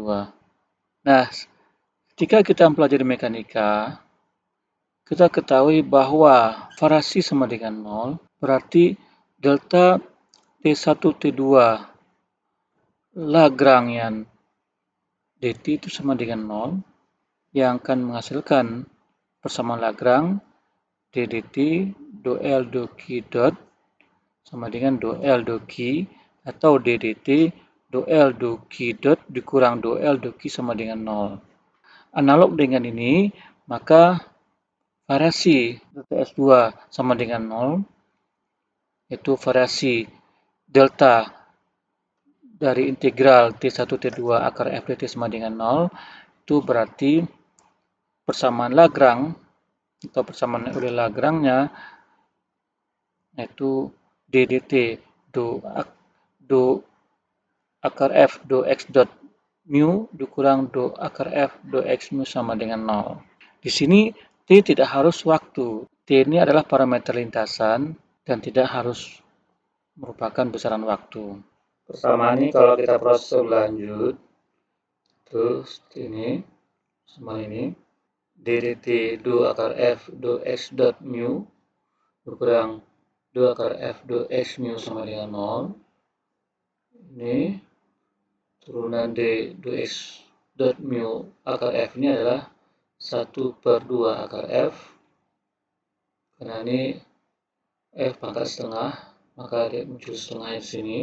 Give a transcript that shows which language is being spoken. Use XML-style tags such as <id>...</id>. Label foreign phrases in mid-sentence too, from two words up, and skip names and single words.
<id>Nah, ketika kita mempelajari mekanika, kita ketahui bahwa variasi sama dengan 0, berarti delta T1 T2 Lagrangian dt itu sama dengan 0, yang akan menghasilkan persamaan Lagrange d dt do L do Q dot sama dengan do L do Q, atau d dt do L do Q dot dikurang do L do Q sama dengan 0. Analog dengan ini, maka variasi delta S2 sama dengan 0, yaitu variasi delta dari integral T1 T2 akar F dt sama dengan 0, itu berarti persamaan Lagrange atau persamaan oleh Lagrange-nya yaitu d dt do akar F do X dot mu dikurang do akar F do X mu sama dengan 0. Di sini T tidak harus waktu. T ini adalah parameter lintasan dan tidak harus merupakan besaran waktu. Persamaan ini kalau kita proses lebih lanjut, terus ini sama ini d dt do akar F do X dot mu berkurang do akar F do X mu sama dengan 0. Ini turunan D do X dot mu akar F ini adalah 1/2 akar F, karena ini F pangkat setengah, maka dia muncul setengah di sini.</id>